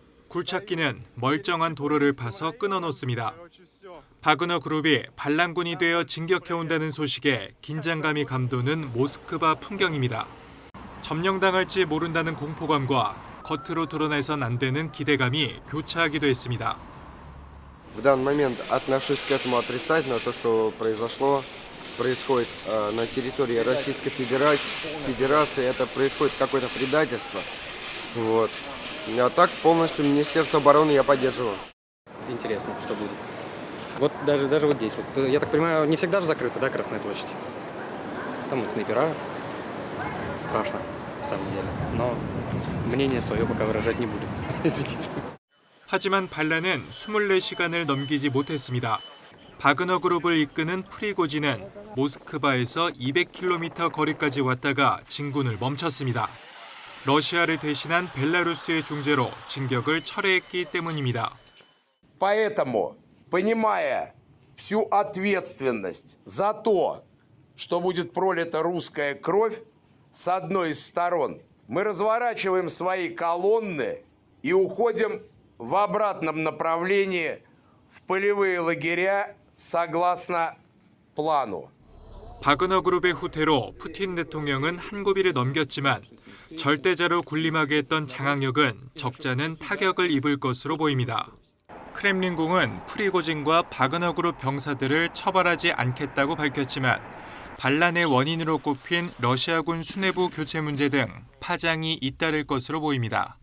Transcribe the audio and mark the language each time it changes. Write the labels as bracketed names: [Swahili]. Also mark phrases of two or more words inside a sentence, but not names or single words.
[Korean] 굴착기는 멀쩡한 도로를 파서 끊어놓습니다. 바그너 그룹이 반란군이 되어 진격해온다는 소식에 긴장감이 감도는 모스크바 풍경입니다. 점령당할지 모른다는 공포감과 겉으로 드러내선 안 되는 기대감이 교차하기도 했습니다. [Russian] В данный момент отношусь к этому отрицательно. То, что происходит на территории Российской Федерации, это происходит какое-то предательство. Вот. А так полностью Министерство обороны я поддерживаю. Интересно, что будет. Вот даже вот здесь. Вот, я так понимаю, не всегда же закрыта, да, Красная площадь? Там вот снайпера. Страшно, на самом деле. Но мнение свое пока выражать не буду. Извините. [Korean] 하지만 반란은 24시간을 넘기지 못했습니다. 바그너 그룹을 이끄는 프리고진은 모스크바에서 200km 거리까지 왔다가 진군을 멈췄습니다. 러시아를 대신한 벨라루스의 중재로 진격을 철회했기 때문입니다. [Russian] Поэтому, понимая всю ответственность за то, что будет пролита русская кровь с одной из сторон, мы разворачиваем свои колонны и уходим в обратном направлении в полевые лагеря согласно плану. [Korean] 바그너 그룹의 후퇴로 푸틴 대통령은 한 고비를 넘겼지만 절대자로 군림하게 했던 장악력은 적잖은 타격을 입을 것으로 보입니다. 크렘린궁은 프리고진과 바그너 그룹 병사들을 처벌하지 않겠다고 밝혔지만 반란의 원인으로 꼽힌 러시아군 수뇌부 교체 문제 등 파장이 잇따를 것으로 보입니다.